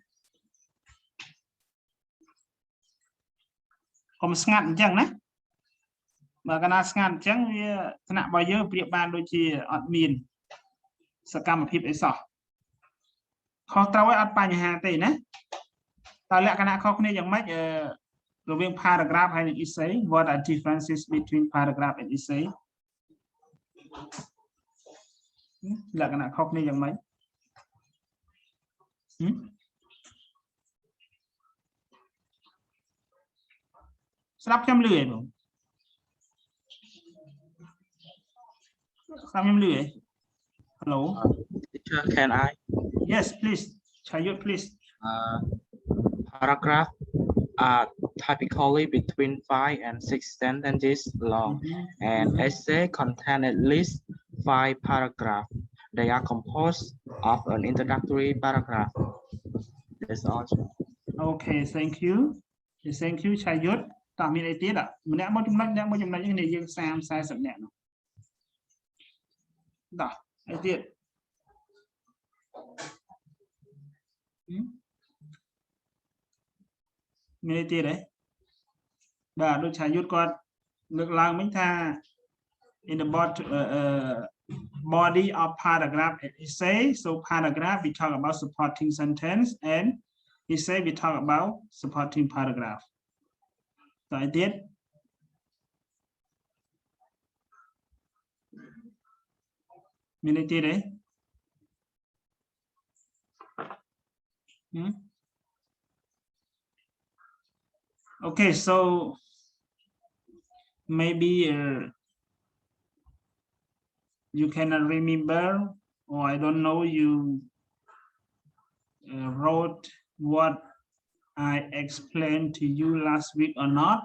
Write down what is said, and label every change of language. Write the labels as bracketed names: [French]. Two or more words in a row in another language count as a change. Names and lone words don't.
[Khmer] កុំស្ងាត់អញ្ចឹងណាបើកាលណាស្ងាត់អញ្ចឹងវាថ្នាក់របស់យើងប្រៀបបានដូចជាអ ត់មានសកម្មភាពអីសោះខុសត្រូវហើយអត់បញ្ហាទេណាតើលក្ខណៈខុសគ្នាយ៉ាងម៉េចរវាង paragraph ហើយនិង essay [English] what are differences between paragraph and essay [Khmer] លក្ខណៈខុសគ្នាយ៉ាងម៉េចស្ដាប់ខ្ញុំលឺឯងបងស្ដាប់ខ្ញុំលឺឯង Hello [English] Teacher, can I? Yes please Chayut please Paragraph are typically between 5 and 6 sentences long, and essay contain at least 5 paragraphs. They are composed of an introductory paragraph. That's all. Okay, thank you. Thank you, Chayut. [Khmer] តើមានអីទៀតម្នាក់មកចំណុចនេះយើង30-40នាក់នោះតោះអីទៀតមានអីទៀតបាទដូចឆាយុទ្ធគាត់លើកឡើងមិញថា [English] in the body of paragraph and essay so paragraph we talk about supporting sentence and essay we talk about supporting paragraph [Khmer] តើអីទៀត មានអីទៀតទេ [English] Okay, so maybe you cannot remember, or I don't know, you wrote what I explained to you last week or not.